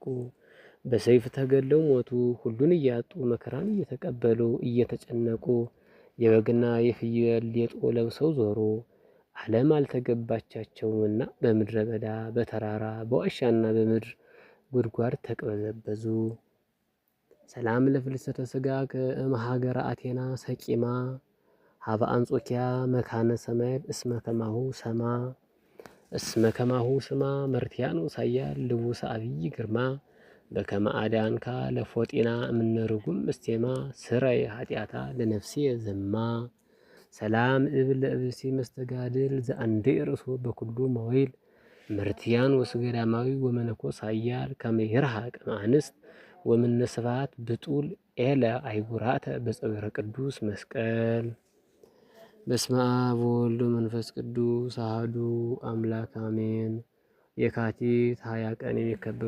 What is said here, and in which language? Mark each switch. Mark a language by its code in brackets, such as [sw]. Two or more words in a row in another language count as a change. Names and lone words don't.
[am] በሰይፍ ተገለው ሞቱ። ሁሉን እያጡ መከራን እየተቀበሉ እየተጨነቁ የበግና የፍየል ሌጦ ለብሰው ዞሩ። ዓለም አልተገባቻቸውምና በምድረ በዳ በተራራ በዋሻና በምድር ጉድጓድ ተቅበዘበዙ። [gez] ሰላም ለፍልሰተ ሥጋ ከመሃገረ አቴና ሰቂማ ሀበ አንጾኪያ መካነ ሰማያት እስመ ከማሁ ስማ መርትያኖስ ኃያል ልቡሰ አብይ ግርማ በከመ አዳንካ ለፎጢና እምነርጉም እስቴማ ስረይ ኃጢአታ ለነፍሴ ዘማ ሰላም እብል ለእብሲ መስተጋድል ዘአንዴ ርእሶ በኩሉ መወይል መርትያኖስ ገዳማዊ ወመነኮስ ኃያል ከመ ይርሐቅ እምአንስት ወምነ ስብሐት ብጡል ኤለ አይጉራተ በጸብረ ቅዱስ መስቀል። በስመ አብ ወወልድ ወመንፈስ ቅዱስ አሐዱ አምላክ አሜን። [am] የካቲት 20 ቀን የሚከበሩ